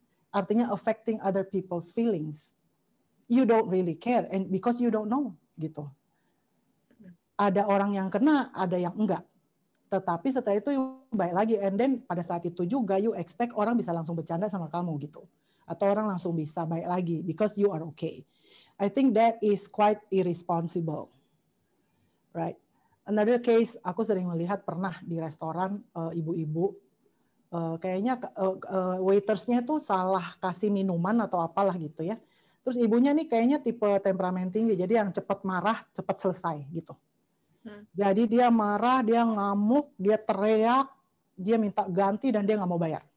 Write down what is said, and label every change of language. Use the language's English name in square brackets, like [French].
[English] Artinya affecting other people's feelings. You don't really care, and because you don't know, gitu. [Indonesian] Ada orang yang kena, ada yang enggak. Tetapi setelah itu baik lagi, [English] and then [Indonesian] pada saat itu juga [English] you expect [Indonesian] orang bisa langsung bercanda sama kamu gitu, atau orang langsung bisa baik lagi [English] because you are okay. I think that is quite irresponsible, right? Another case [Indonesian] aku sering melihat pernah di restoran ibu-ibu kayaknya waitersnya tuh salah kasih minuman atau apalah gitu ya. Terus ibunya nih kayaknya tipe temperamen tinggi, jadi yang cepat marah cepat selesai gitu. Jadi dia marah, dia ngamuk, dia teriak, dia minta ganti dan dia nggak mau bayar.